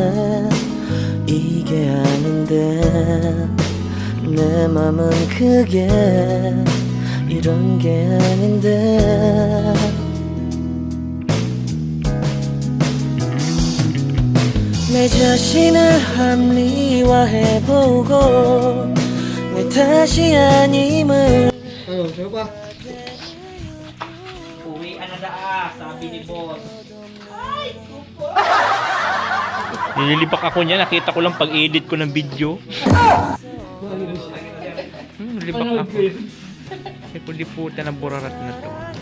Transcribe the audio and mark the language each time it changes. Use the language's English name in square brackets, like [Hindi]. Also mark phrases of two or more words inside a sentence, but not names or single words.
[Korean] 이게 아닌데 내 맘은 그게 이런 게 아닌데 내 자신을 합리화해보고 내 탓이 아님을 [Filipino] Ano, siya pa? Uwi na daa, sabi ni boss. Nililipak ako niya. Nakita ko lang pag-edit ko ng video. Nilipak ako. Ay, puliputan ng burarat na to.